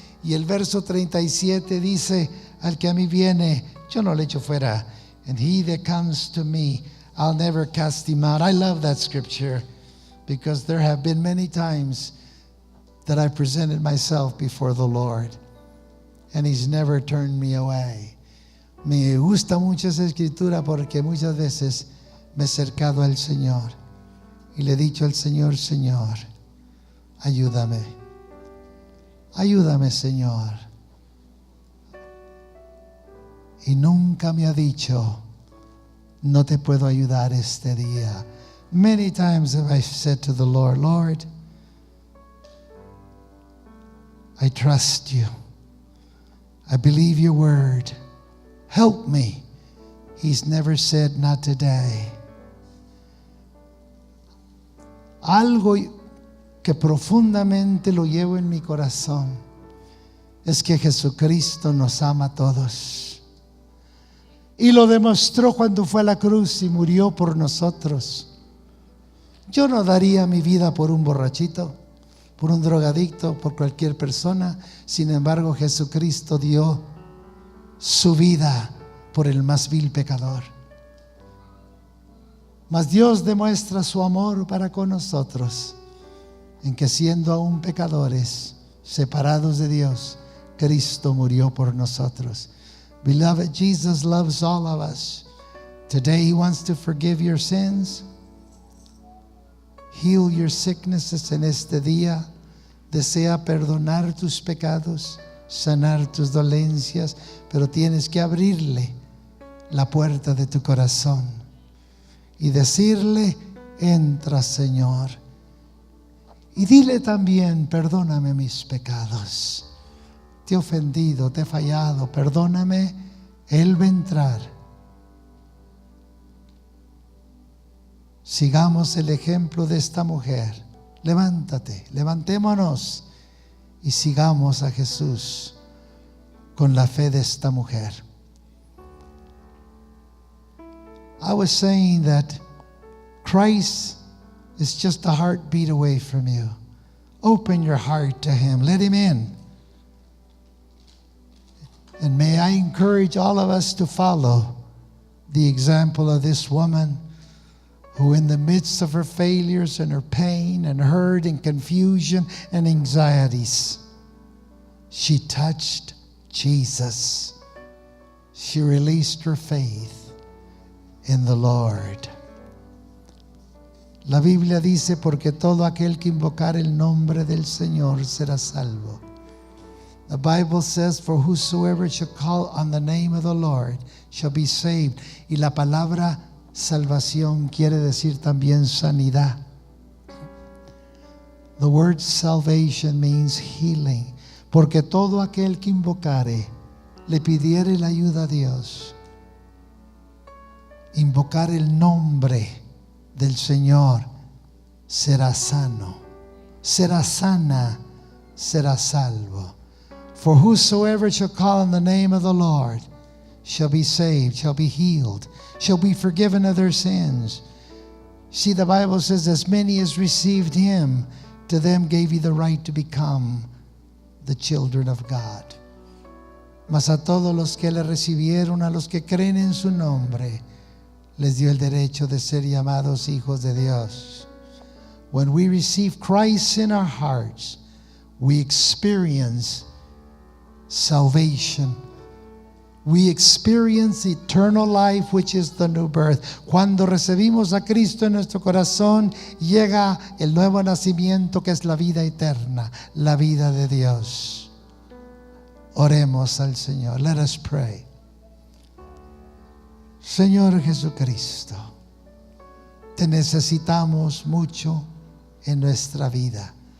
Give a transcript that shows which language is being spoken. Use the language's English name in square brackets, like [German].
[Spanish] Y el verso 37 dice, al que a mí viene, yo no le echo fuera. [English] And he that comes to me, I'll never cast him out. I love that scripture because there have been many times that I presented myself before the Lord and He's never turned me away. [Spanish] Me gusta mucho esa escritura porque muchas veces me he acercado al Señor y le he dicho al Señor, Señor, ayúdame. Ayúdame, Señor. Y nunca me ha dicho, no te puedo ayudar este día. [English] Many times have I said to the Lord, Lord, I trust you. I believe your word. Help me. He's never said, not today. [Spanish] Algo que profundamente lo llevo en mi corazón es que Jesucristo nos ama a todos. Y lo demostró cuando fue a la cruz y murió por nosotros. Yo no daría mi vida por un borrachito, por un drogadicto, por cualquier persona. Sin embargo, Jesucristo dio su vida por el más vil pecador. Mas Dios demuestra su amor para con nosotros en que siendo aún pecadores, separados de Dios, Cristo murió por nosotros. [English] Beloved, Jesus loves all of us. Today He wants to forgive your sins, heal your sicknesses [Spanish] en este día. Desea perdonar tus pecados, sanar tus dolencias, pero tienes que abrirle la puerta de tu corazón y decirle, entra, Señor. Y dile también, perdóname mis pecados. Te he ofendido, te he fallado, perdóname. Él va a entrar. Sigamos el ejemplo de esta mujer. Levántate, levantémonos y sigamos a Jesús con la fe de esta mujer. [English] I was saying that Christ is just a heartbeat away from you. Open your heart to Him. Let Him in. And may I encourage all of us to follow the example of this woman who, in the midst of her failures and her pain and hurt and confusion and anxieties, she touched Jesus. She released her faith in the Lord. [Spanish] La Biblia dice, porque todo aquel que invocar el nombre del Señor será salvo. [English] The Bible says, for whosoever shall call on the name of the Lord shall be saved. [Spanish] Y la palabra salvación quiere decir también sanidad. [English] The word salvation means healing. [Spanish] Porque todo aquel que invocare, le pidiere la ayuda a Dios, invocar el nombre del Señor, será sano, será sana, será salvo. [English] For whosoever shall call on the name of the Lord shall be saved, shall be healed, shall be forgiven of their sins. See, the Bible says, as many as received Him, to them gave He the right to become the children of God. [Spanish] Mas a todos los que le recibieron, a los que creen en su nombre, les dio el derecho de ser llamados hijos de Dios. [English] When we receive Christ in our hearts, we experience salvation. We experience eternal life, which is the new birth. [Spanish] Cuando recibimos a Cristo en nuestro corazón, llega el nuevo nacimiento, que es la vida eterna, la vida de Dios. Oremos al Señor. [English] Let us pray. [Spanish] Señor Jesucristo, te necesitamos mucho en nuestra vida.